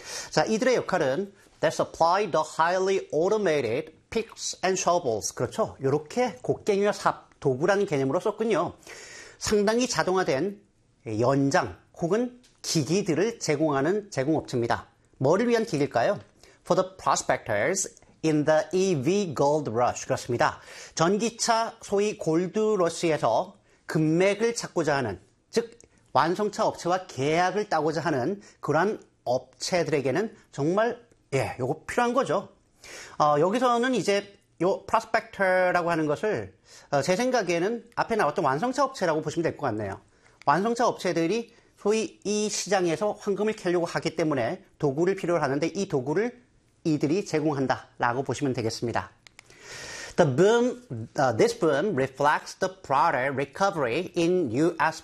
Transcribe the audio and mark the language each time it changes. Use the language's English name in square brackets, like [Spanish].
[Korean] 자, 이들의 역할은 [English] They supply the highly automated picks and shovels. [Korean] 그렇죠. 이렇게 곡괭이와 삽, 도구라는 개념으로 썼군요. 상당히 자동화된 연장 혹은 기기들을 제공하는 제공업체입니다. 뭐를 위한 기기일까요? [English] For the prospectors in the EV gold rush. [Korean] 그렇습니다. 전기차 소위 골드 러시에서 금맥을 찾고자 하는, 즉 완성차 업체와 계약을 따고자 하는 그러한 업체들에게는 정말 예, 요거 필요한 거죠. 여기서는 이제 요 prospector라고 하는 것을 제 생각에는 앞에 나왔던 완성차 업체라고 보시면 될 것 같네요. 완성차 업체들이 소위 이 시장에서 황금을 캐려고 하기 때문에 도구를 필요로 하는데 이 도구를 이들이 제공한다라고 보시면 되겠습니다. [English] The boom, this boom reflects the broader recovery in U.S.